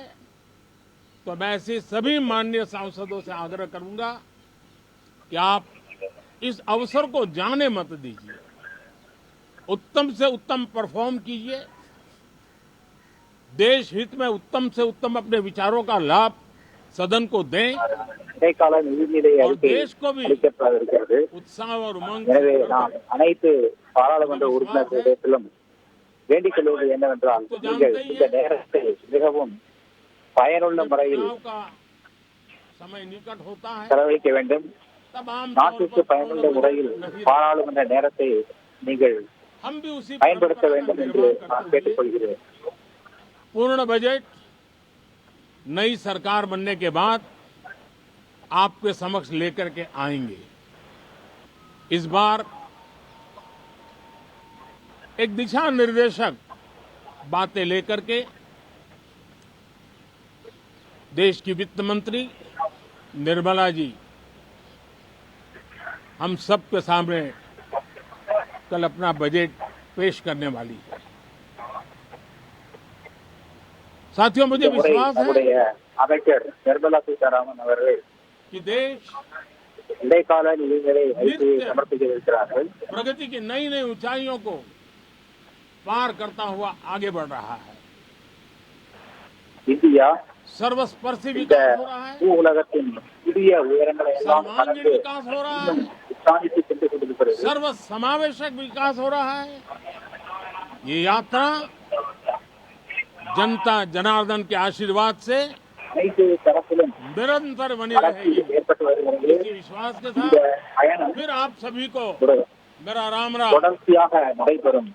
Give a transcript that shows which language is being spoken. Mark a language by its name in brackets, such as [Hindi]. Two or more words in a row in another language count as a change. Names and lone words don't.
[Hindi] तो मैं ऐसे सभी माननीय सांसदों से आग्रह करूंगा कि आप इस अवसर को जाने मत दीजिए, उत्तम से उत्तम परफॉर्म कीजिए, देश हित में उत्तम से उत्तम अपने विचारों का लाभ सदन को दें [Tamil] இடைக்கால நிதிநிலை [Hindi] और [Tamil] அறிக்கை [Hindi] देश को भी [Tamil] அளிக்கப்பட்டிருக்கிறது. [Hindi] उत्साह और उमंग [Tamil] எனவே [Hindi] से [Tamil] நாம் அனைத்து பாராளுமன்ற உறுப்பினர்களிடத்திலும் வேண்டிக் கொள்வது என்னவென்றால், நீங்கள் இந்த நேரத்தை மிகவும் பயனுள்ள முறையில் [Hindi] चुनाव का समय निकट होता है, [Tamil] செலவழிக்க வேண்டும். [Hindi] तब आम [Tamil] நாட்டிற்கு பயனுள்ள முறையில் பாராளுமன்ற நேரத்தை நீங்கள் [Hindi] हम भी उसी [Tamil] பயன்படுத்த [Hindi] परंपरा का [Tamil] வேண்டும் என்று [Hindi] निर्वाह [Tamil] நான் [Hindi] करते हुए [Tamil] கேட்டுக்கொள்கிறேன். [Hindi] पूर्ण बजट नई सरकार बनने के बाद आपके समक्ष लेकर के आएंगे। इस बार एक दिशा निर्देशक बातें लेकर के देश की वित्त मंत्री निर्मला जी हम सबके सामने कल अपना बजट पेश करने वाली है। साथियों, मुझे [Tamil] இந்த முறை [Hindi] विश्वास है [Tamil] நம்முடைய அமைச்சர் நிர்மலா சீதாராமன் அவர்கள் [Hindi] कि देश [Tamil] இடைக்கால நிதிநிலை அறிக்கையை சமர்ப்பிக்க இருக்கிறார்கள். [Hindi] प्रगति की नई नई ऊंचाइयों को पार करता हुआ आगे बढ़ रहा है। [Tamil] இந்தியா [Hindi] सर्वस्पर्शी [Tamil] இந்த [Hindi] विकास हो रहा है, [Tamil] பூ உலகத்தின் புதிய உயரங்களை எல்லாம் [Hindi] सर्वांगीण [Tamil] கடந்து [Hindi] विकास हो रहा है, [Tamil] உச்சாணிக்கு சென்று கொண்டிருக்கிறது. [Hindi] सर्व समावेशक विकास हो रहा है। ये यात्रा जनता जनार्दन के आशीर्वाद से [Tamil] அனைத்து தரப்பிலும் [Hindi] निरंतर बनी [Tamil] வளர்ச்சி [Hindi] रहेगी। [Tamil] ஏற்பட்டு வருகிறது. [Hindi] इसी विश्वास के [Tamil] இந்த [Hindi] साथ [Tamil] பயணம் [Hindi] फिर आप सभी को [Tamil] ஒரு [Hindi] मेरा राम राम। [Tamil] தொடர்ச்சியாக நடைபெறும்.